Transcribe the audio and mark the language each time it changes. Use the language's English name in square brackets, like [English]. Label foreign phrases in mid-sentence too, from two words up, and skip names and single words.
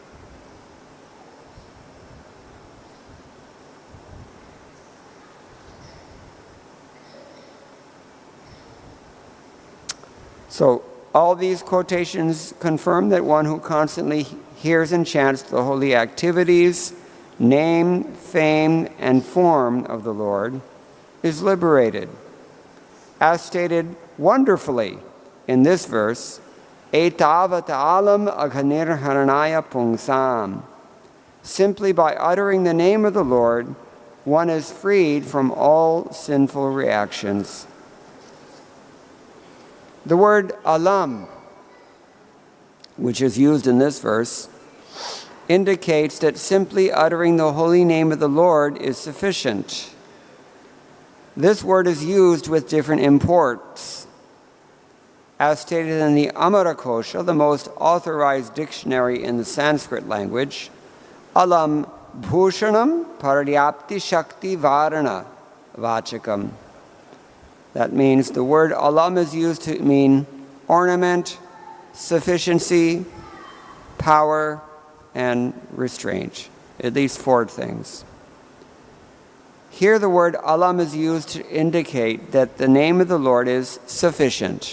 [English] So all these quotations confirm that one who constantly hears and chants the holy activities, name, fame, and form of the Lord is liberated. As stated wonderfully in this verse, [Sanskrit] etāvatālam agha-nirharaṇāya puṁsāṁ. [English] Simply by uttering the name of the Lord, one is freed from all sinful reactions. The word alam, which is used in this verse, indicates that simply uttering the holy name of the Lord is sufficient. This word is used with different imports. As stated in the Amarakosha, the most authorized dictionary in the Sanskrit language, [Sanskrit] alam bhushanam paryapti shakti varana vachakam. [English] That means the word alam is used to mean ornament, sufficiency, power, and restraint. At least 4 things. Here the word alam is used to indicate that the name of the Lord is sufficient.